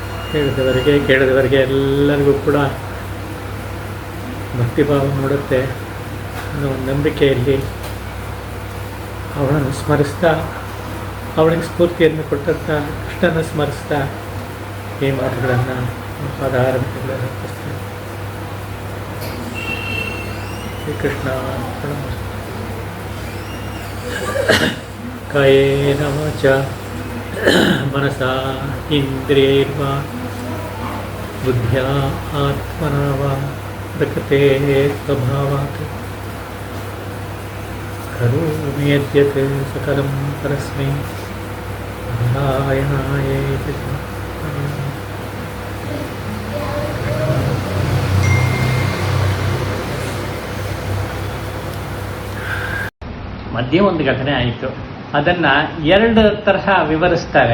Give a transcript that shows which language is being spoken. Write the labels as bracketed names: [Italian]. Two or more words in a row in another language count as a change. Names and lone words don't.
[Kannada] ಕೇಳಿದವರಿಗೆ ಎಲ್ಲರಿಗೂ ಕೂಡ ಭಕ್ತಿಭಾವ ಮೂಡುತ್ತೆ ಅನ್ನೋ ಒಂದು ನಂಬಿಕೆಯಲ್ಲಿ ಅವಳನ್ನು ಸ್ಮರಿಸ್ತಾ, ಅವಳಿಗೆ ಸ್ಫೂರ್ತಿಯನ್ನು ಕೊಟ್ಟಂಥ ಕೃಷ್ಣನ ಸ್ಮರಿಸ್ತಾ ಈ ಮಾತುಗಳನ್ನು ಪಾದಾರಂಭಗಳನ್ನು ಅರ್ಪಿಸ್ತೇನೆ. [Sanskrit] ಶ್ರೀಕೃಷ್ಣ ಕಾಯೇನ ವಾಚಾ ಮನಸಾ ಇಂದ್ರಿಯೈರ್ವಾ ಬುದ್ಧ್ಯಾ ಆತ್ಮನಾ ವಾ ಪ್ರಕೃತೆ ಸ್ವಭಾವಾತ್ ಕರೋಮಿ ಯದ್ಯತ್ ಸಕಲಂ ಪರಸ್ಮೈ ನಾರಾಯಣಾಯೇತಿ. [Kannada] ಮಧ್ಯೆ ಒಂದು ಘಟನೆ ಆಯಿತು, ಅದನ್ನು ಎರಡು ತರಹ ವಿವರಿಸ್ತಾರೆ.